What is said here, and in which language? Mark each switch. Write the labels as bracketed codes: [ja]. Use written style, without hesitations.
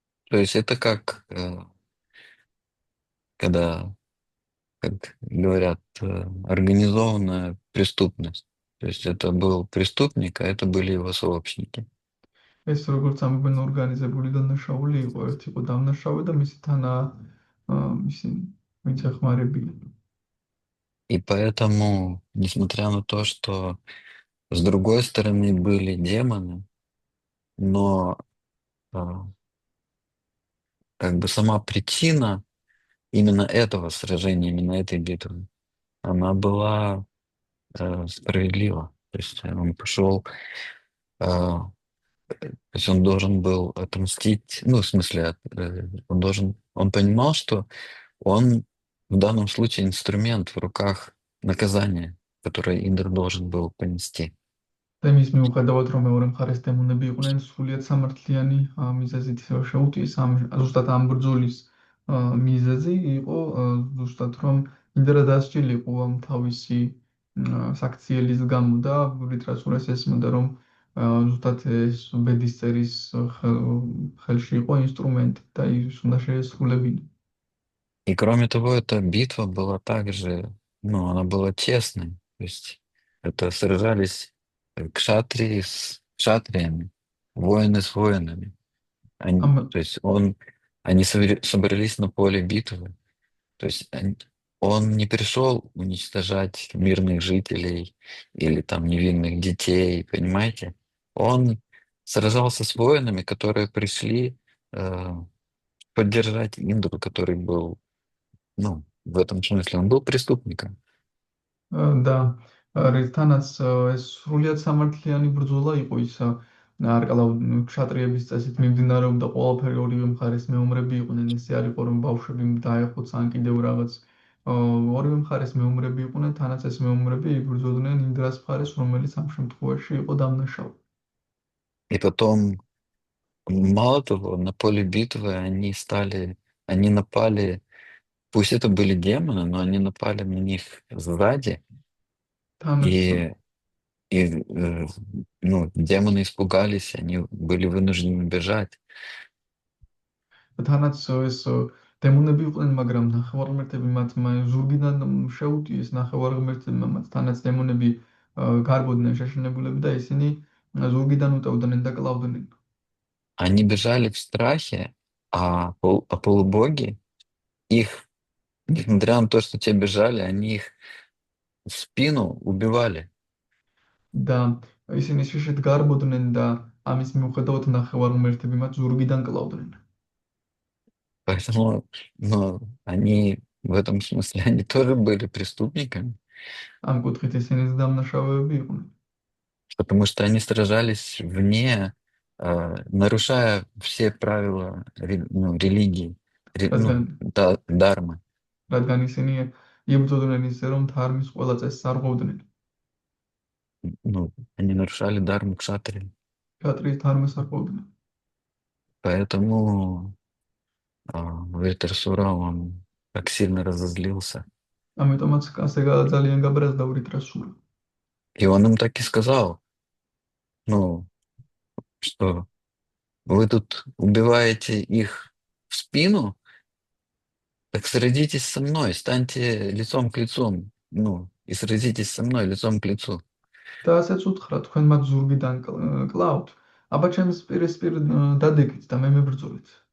[ru] То есть это как когда, как говорят, организованная преступность. То есть это был преступник, а это были его сообщники. [ka] ეს როგორც ამბობენ ორგანიზებული დანაშაული იყო, ერთი იყო დამნაშავე და მისი თანა ისინი ვინც ეხმარებიან. [ru] И поэтому, несмотря на то, что с другой стороны были демоны, но как бы сама причина именно этого сражения, именно этой битвы, она была справедлива. То есть он пошел, то есть он должен был отомстить, в смысле, он понимал, что он в данном случае инструмент в руках наказания, которое Индра должен был понести. [ka] და იმის მიუხედავად, რომ მეორე მხარეს დემონები იყვნენ სრულიად სამართლიანი მიზეზით შეუტიეს ზუსტად ამ ბრძოლის მიზეზი იყო ზუსტად რომ ინდრა დასჯილიყო ამ თავისი საქციელის გამო და ვრიტრასურას ესმოდა რომ ზუსტად ეს ბედისწერის ხელში იყო ინსტრუმენტი და ის უნდა შეესრულებინა. [ru] И кроме того, эта битва была также, она была честной. То есть это сражались кшатрии с кшатриями, воины с воинами. То есть они собрались на поле битвы. То есть он не пришел уничтожать мирных жителей или там невинных детей, понимаете? Он сражался с воинами, которые пришли поддержать Индру, который был, в этом смысле, он был преступником. Да. [ka] რითანაც ეს სრულიად სამართლიანი ბრძოლა იყო ის არკალავ ქშატრიების წესით მიმდინარეობდა ყველაფერი ორივე მხარეს მეომრები იყვნენ ესე არ იყო რომ ბავშვები დაეხოც ან კიდევ რაღაც ორივე მხარეს მეომრები იყვნენ თანაც ეს მეომრები იბრძოდნენ ინდრას მხარეს რომელიც ამ შემთხვევაში იყო დამნაშავე. [ru] И потом, мало того, на поле битвы они напали, пусть это были демоны, но они напали на них сзади. И И, ну, демоны испугались, они были вынуждены бежать. [ka] თანაც ეს დემონები იყვნენ, მაგრამ ნახევარღმერთები მათ ზურგიდან შეუტიეს ნახევარღმერთებმა მათ. თანაც დემონები გარბოდნენ შეშინებულები და ისინი ზურგიდან უტევდნენ და კლავდნენ. [ru] Они бежали в страхе, а полубоги их, несмотря на то, что те бежали, они их в спину убивали. [ka] და ისინი შიშით გარბოდნენ და ამის მიუხედავად ნახევარღმერთები მათ ზურგიდან კლავდნენ. [ru] Поэтому, ну, они в этом смысле, они тоже были преступниками, [ka] ამ კუთხით ისინი დამნაშავეები იყვნენ. [ru] потому что они сражались вне, нарушая все правила религии, [ka] რადგან [ru] дармы. [ka] რადგან ისინი იბრძოდნენ ისე, რომ ධარმის ყველა წესს არღვევდნენ. [ru] Ну, они нарушали дарму кшатри. [ka] ქატრიის ධარმას არღვევდნენ. [ru] Поэтому Вритрасура, он так сильно разозлился. [ka] ამიტომაც ასე ძალიან გაბრაზდა ვრიტრასურა. [ru] И он им так и сказал, ну, что вы тут убиваете их в спину, так сразитесь со мной, станьте лицом к лицу, ну, и сразитесь со мной лицом к лицу. [ka] და ასეც უთხრა, თქვენ მათ ზურგიდან კლავთ, აბა ჩემს პირისპირ დადეკით და მე მებრძოლით.